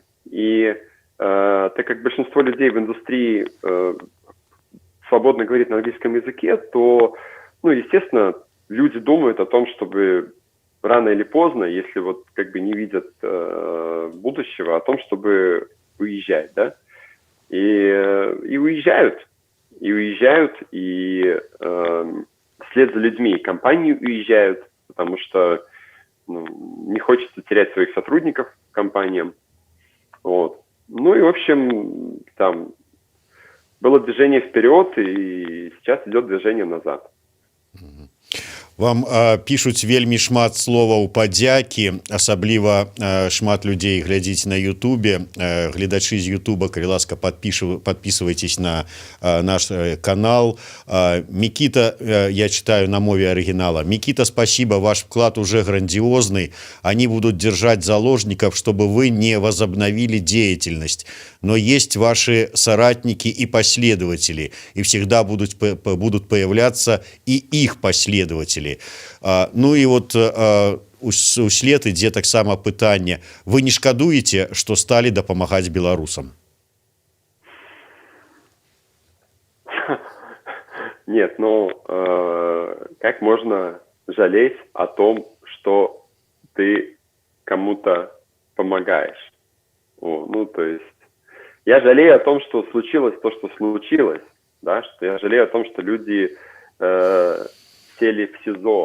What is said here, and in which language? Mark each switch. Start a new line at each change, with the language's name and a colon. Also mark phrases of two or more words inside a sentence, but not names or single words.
Russian: И так как большинство людей в индустрии свободно говорит на английском языке, то, естественно, люди думают о том, чтобы рано или поздно, если не видят будущего, о том, чтобы уезжать, да, и уезжают, и вслед за людьми и компании уезжают, потому что не хочется терять своих сотрудников компаниям. Вот. И, в общем, там было движение вперед, и сейчас идет движение назад.
Belarusian: Вам пишуць вельмі шмат словаў падзякі, асабліва шмат людзей глядзіць на Ютубе. Гледачы з Ютуба, калі ласка,
Russian: подписывайтесь на наш канал. Микита, я читаю на мове оригинала. Микита, спасибо, ваш вклад уже грандиозный. Они будут держать заложников, чтобы вы не возобновили деятельность. Но есть ваши соратники и последователи, и всегда будут появляться и их последователи.
Belarusian: І услед ідзе таксама пытанне: вы не шкадуеце, што сталі дапамагаць беларусам?
Russian: Нет, как можно жалеть о том, что ты кому-то помогаешь? То есть я жалею о том, что случилось то, что случилось, да, что я жалею о том, что люди сели в СИЗО.